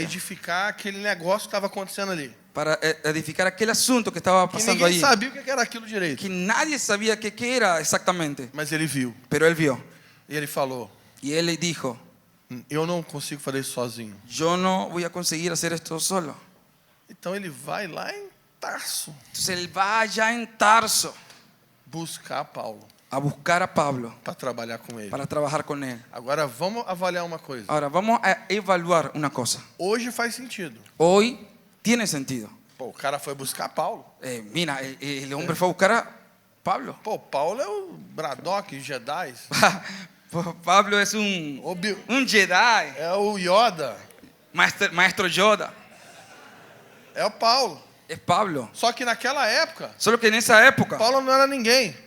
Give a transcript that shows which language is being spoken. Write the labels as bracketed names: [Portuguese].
[Portuguese] edificar aquele negócio que estava acontecendo ali. [Spanish] Para edificar aquel asunto que estaba [Portuguese] Que [Spanish] pasando [Portuguese] ninguém [Spanish] ahí. [Portuguese] sabia o que era aquilo direito. [Spanish] Que nadie sabía qué era exactamente. [Portuguese] Mas ele viu. [Spanish] Pero él vio. [Portuguese] E ele falou: [Spanish] Y él le dijo, [Portuguese] eu não consigo fazer isso sozinho. [Spanish] yo no voy a conseguir hacer esto solo. [Portuguese] Então ele vai lá em Tarso [Spanish] Entonces él va allá en Tarso [Portuguese] buscar Paulo [Spanish] a buscar a Pablo [Portuguese] para trabalhar com ele. [Spanish] para trabajar con él. [Portuguese] Agora vamos avaliar uma coisa. [Spanish] Ahora vamos a evaluar una cosa. [Portuguese] Hoje faz sentido. [Spanish] Hoy tiene sentido. [Portuguese] Pô, o cara foi buscar Paulo. [Spanish] Mira, el hombre fue a buscar a Pablo. [Portuguese] Pô, Paulo é o Braddock, Jedi. [Spanish] Pablo es un Jedi, [Portuguese] É o Yoda. [Spanish] maestro Yoda. [Portuguese] É o Paulo. [Spanish] Es Pablo. [Portuguese] Só que naquela época, [Spanish] Solo que en esa época, [Portuguese] Paulo não era ninguém.